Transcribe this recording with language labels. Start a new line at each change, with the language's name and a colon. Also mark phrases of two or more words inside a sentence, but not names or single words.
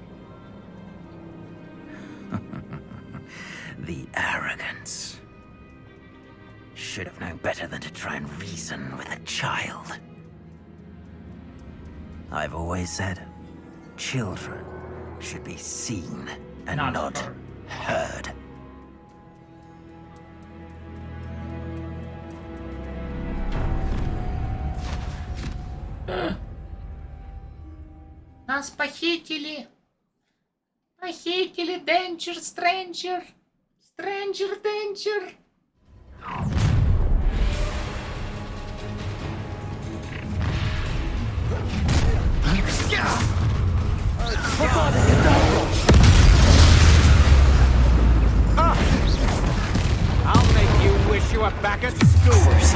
English: The arrogance. Should have known better than to try and reason with a child. I've always said, children should be seen and not heard.
Russian: Нас похитили. Похитили, Денчер, Стрэнджер. Стрэнджер, Денчер.
English: I'll make you wish you were back at school.